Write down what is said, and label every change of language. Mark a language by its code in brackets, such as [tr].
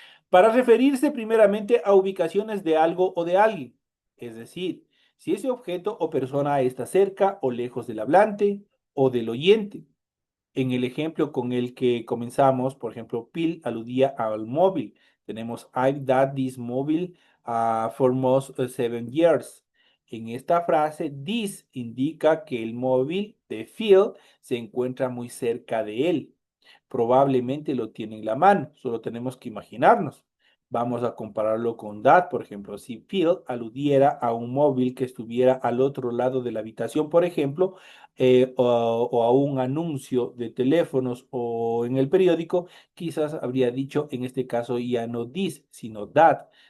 [es] Para referirse primeramente a ubicaciones de algo o de alguien, es decir, si ese objeto o persona está cerca o lejos del hablante o del oyente. En el ejemplo con el que comenzamos, por ejemplo, Phil aludía al móvil. Tenemos [en] I've had this mobile for most 7 years. [es] En esta frase, this indica que el móvil de Phil se encuentra muy cerca de él. Probablemente lo tiene en la mano, solo tenemos que imaginarnos. Vamos a compararlo con that, por ejemplo, si Phil aludiera a un móvil que estuviera al otro lado de la habitación, por ejemplo, o a un anuncio de teléfonos o en el periódico, quizás habría dicho en este caso ya no this, sino that.